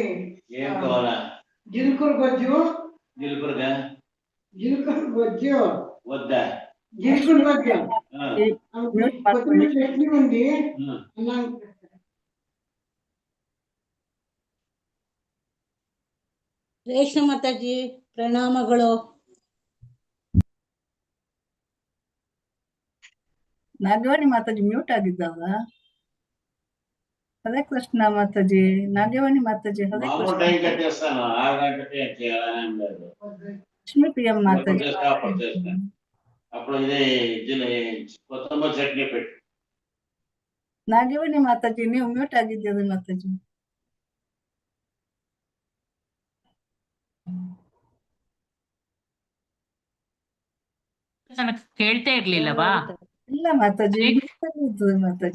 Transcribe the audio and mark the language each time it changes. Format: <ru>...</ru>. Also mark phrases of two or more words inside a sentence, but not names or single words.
<te>ఏం కావాలా? జిలుకురు బొజ్జు జిలుకురుగా జిలుకురు బొజ్జు వద్దా? జిలుకురు బొజ్జు ఆ, కొత్తిమీర చట్నీ ఉంది ఆ.</te> <kn>అన్నం ರೇಷ್ಮೆ ಮಾತಾಜಿ ಪ್ರಣಾಮಗಳು. ನಾಗವಾಣಿ ಮಾತಾಜಿ ಮ್ಯೂಟ್ ಆಗಿದ್ದಾವ. ಹರೇ ಕೃಷ್ಣ ಮಾತಾಜಿ. ನಾಗವಾಣಿ ಮಾತಾಜಿ ಹರೇ</kn> <te>మామూలు</te> <kn>ಕೃಷ್ಣ.</kn> <te>టైం కట్టేస్తాను, 6 గంటలకే చేయాలని ఏం లేదు. లక్ష్మీ ప్రియం మాతాజಿ. అప్పుడు చేస్తాను. అప్పుడు ఇదే కొత్తిమీర చట్నీ పెట్టు.</te> <kn>ನಾಗವಾಣಿ ಮಾತಾಜಿ ನೀವು ಮ್ಯೂಟ್ ಆಗಿದ್ದೀರಿ ಮಾತಾಜಿ. ನನಗೆ ಕೇಳ್ತಾ ಇರ್ಲಿಲ್ಲವಾ? ಇಲ್ಲ ಮಾತಾಜಿ, ಹರೇ- mute ಆಗಿದ್ದೀರಿ ಮಾತಾಜಿ.</kn>